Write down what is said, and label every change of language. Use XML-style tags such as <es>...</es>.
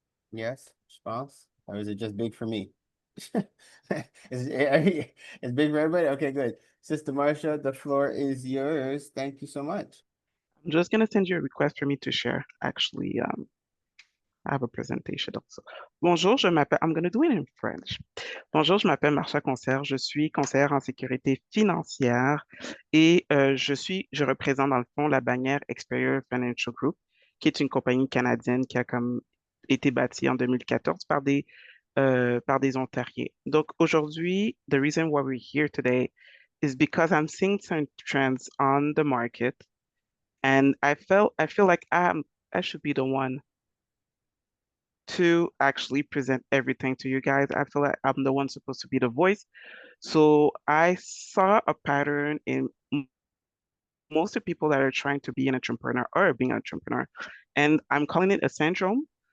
<en>Yes, response? Or is it just big for me? It's big for everybody? Okay, good. Sister Marsha, the floor is yours. Thank you so much. I'm just gonna send you a request for me to share. Actually, I have a presentation also.</en> <fr>Bonjour, je m'appelle,</fr> <en>I'm gonna do it in French.</en> <fr>Bonjour, je m'appelle Marsha Concierge, je suis conseillère en sécurité financière et je représente dans le fond la bannière Experior Financial Group, qui est une compagnie canadienne qui a comme été bâtie en 2014 par des Ontariens. Donc aujourd'hui,</fr> <en>the reason why we're here today is because I'm seeing some trends on the market and I feel like I should be the one to actually present everything to you guys. I feel like I'm the one supposed to be the voice. So I saw a pattern in most of the people that are trying to be an entrepreneur or being an entrepreneur, and I'm calling it a syndrome.</en>